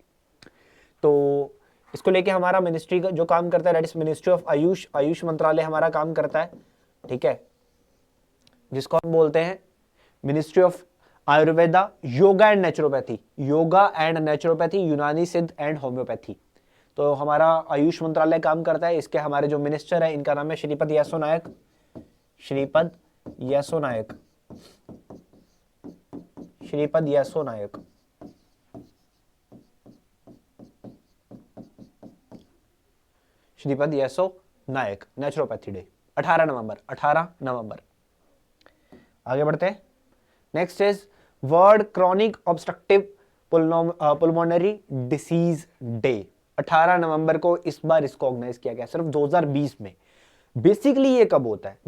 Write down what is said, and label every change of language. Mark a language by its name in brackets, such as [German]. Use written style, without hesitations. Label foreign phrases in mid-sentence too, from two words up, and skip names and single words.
[Hindi] तो इसको लेके हमारा मिनिस्ट्री का जो काम करता है, [English] that is Ministry of AYUSH, [Hindi] आयुष मंत्रालय हमारा काम करता है। ठीक है? जिसको हम बोलते हैं [English] Ministry of Ayurveda, Yoga and Naturopathy, Yoga and Naturopathy, Unani, Siddha and Homoeopathy. [Hindi] तो हमारा आयुष मंत्रालय काम करता है। इसके हमारे जो मिनिस्टर है, इनका नाम है श्रीपद येसो नायक, श्रीपद येसो नायक, श्रीपद येसो नायक। श्रीपद येसो नायक, [English] Naturopathy Day [Hindi] 18 नवंबर, 18 नवंबर। आगे बढ़ते हैं। [English] Next is World Chronic Obstructive Pulmonary Disease Day. [Hindi] 18 नवंबर को इस बार इसको ऑर्गेनाइज किया गया, सिर्फ 2020 में। बेसिकली ये कब होता है?